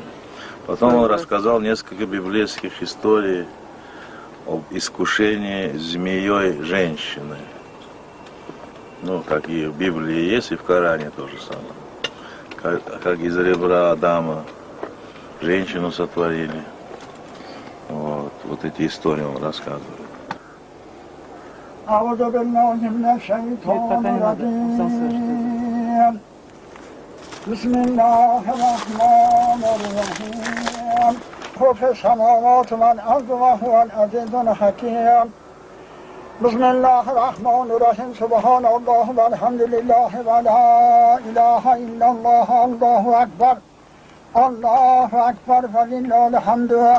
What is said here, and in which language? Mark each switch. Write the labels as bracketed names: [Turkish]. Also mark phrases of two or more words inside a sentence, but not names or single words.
[Russian] Потом он рассказал несколько библейских историй об искушении змеей женщины. Ну, как и в Библии есть, и в Коране то же самое. Как из ребра Адама женщину сотворили. Вот эти истории он рассказывает. [Arabic] أعوذ بالله من الشيطان الرجيم بسم الله الرحمن الرحيم خلق السماوات والأرض وهو العزيز الحكيم بسم الله الرحمن الرحيم سبحان الله والحمد لله ولا إله إلا الله الله أكبر الله أكبر فلله الحمد